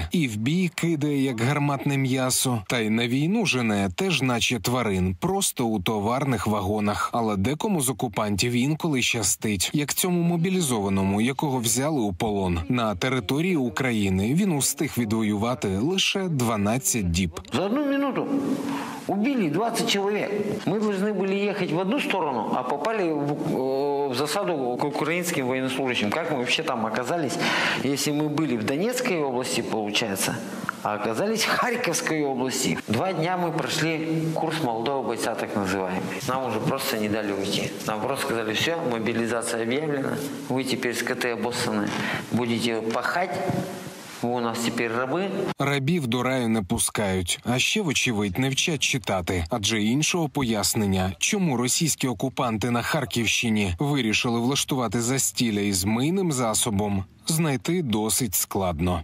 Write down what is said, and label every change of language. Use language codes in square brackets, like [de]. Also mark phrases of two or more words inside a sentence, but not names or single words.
[uk] І в бій кидає як гарматне м'ясо. Та й на війну жене теж наче тварин, просто у товарних вагонах. Але декому з окупантів інколи щастить. Як цьому мобілізованому, якого взяли у полон. На території України він устиг відвоювати лише 12 діб. [ru] За 1 минуту убили 20 человек. Мы должны были ехать в одну сторону, а попали в засаду к украинским военнослужащим. Как мы вообще там оказались, если мы были в Донецкой области, получается, а оказались в Харьковской области? 2 дня мы прошли курс молодого бойца, так называемый. Нам уже просто не дали уйти. Нам просто сказали: все, мобилизация объявлена, вы теперь скоты обоссаны, будете пахать. [uk] Ви у нас тепер раби. Рабів до раю не пускають, а ще, вочевидь, не вчать читати. Адже іншого пояснення, чому російські окупанти на Харківщині вирішили влаштувати застілля із мийним засобом, знайти досить складно.